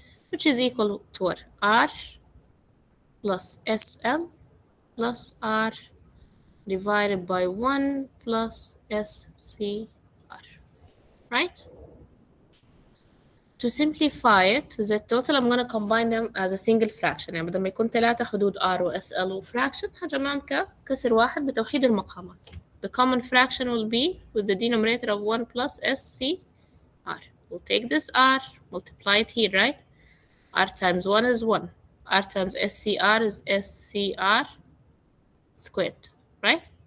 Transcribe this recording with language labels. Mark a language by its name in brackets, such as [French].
[English] Which is equal to what? R plus SL plus R divided by 1 plus SCR, right? To simplify it, the total I'm gonna combine them as a single fraction. [Arabic] يعني بدل ما يكون 3 حدود R و SL و fraction هجمعهم ككسر واحد بتوحيد المقامات. [English] The common fraction will be with the denominator of 1 plus SCR. We'll take this R, multiply it here, right? R times 1 is 1. R times SCR is SCR squared, right?